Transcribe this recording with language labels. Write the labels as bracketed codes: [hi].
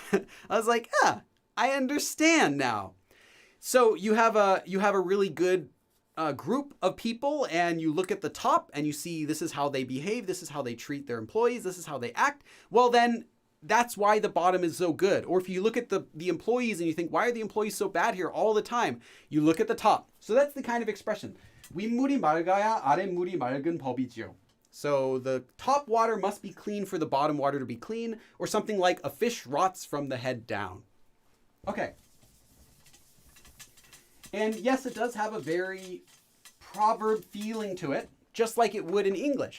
[en] I was like, I understand now. So you have a really good group of people and you look at the top and you see this is how they behave, this is how they treat their employees, this is how they act. Well, then that's why the bottom is so good. Or if you look at the employees and you think, why are the employees so bad here all the time? You look at the top. So that's the kind of expression. [ko] 윗물이 맑아야 아랫물이 맑은 법이지요. [en] So the top water must be clean for the bottom water to be clean, or something like a fish rots from the head down. Okay. And yes, it does have a very proverb feeling to it, just like it would in English.